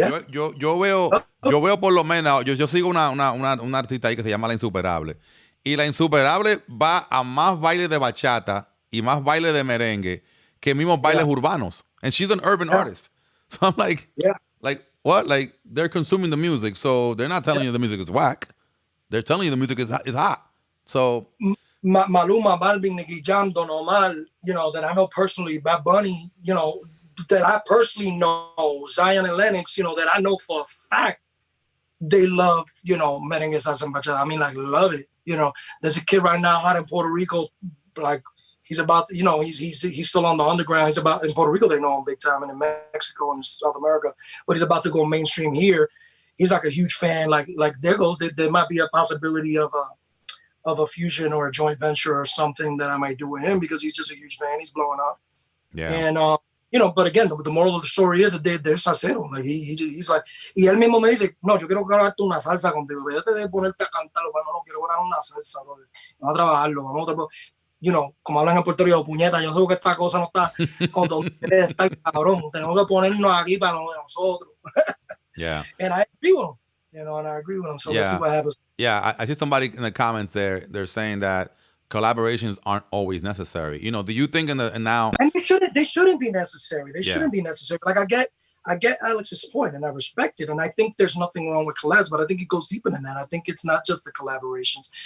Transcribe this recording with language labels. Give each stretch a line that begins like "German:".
Spanish: yo veo por lo menos, yo sigo una artista ahí que se llama La Insuperable. Y La Insuperable va a más bailes de bachata y más bailes de merengue que mismos bailes urbanos.
English: And she's an urban artist. So I'm like, what? Like, they're consuming the music, so they're not telling you the music is whack. They're telling you the music is hot. So... Maluma, Balvin, Nicky Jam, Don Omar, that I know personally, Bad Bunny, that I personally know, Zion and Lennox, that I know for a fact, they love, merengue, salsa, and bachata. I mean, like, love it. There's a kid right now hot in Puerto Rico, like, he's about to, he's still on the underground. He's about, in Puerto Rico, they know him big time, and in Mexico and South America, but he's about to go mainstream here. He's like a huge fan. Like there might be a possibility of a fusion or a joint venture or something that I might do with him, because he's just a huge fan. He's blowing up. Yeah. And, but again, the moral of the story is that they're salsero. Like, he's like,
Spanish: y él mismo me dice, no, yo quiero grabarte una salsa contigo. Déjate de ponerte a cantarlo, no quiero grabar una salsa, brother. Vamos a trabajarlo, como hablan en Puerto Rico, puñeta, yo sé que esta cosa no está con donde debe estar, cabrón. Tenemos que ponernos aquí para nosotros.
English: Yeah. And I agree with him. And I agree with him. So let's see what happens. Yeah, I see somebody in the comments there. They're saying that collaborations aren't always necessary. Do you think now? And they shouldn't be necessary. They shouldn't be necessary. Like, I get Alex's point, and I respect it, and I think there's nothing wrong with collabs, but I think it goes deeper than that. I think it's not just the collaborations.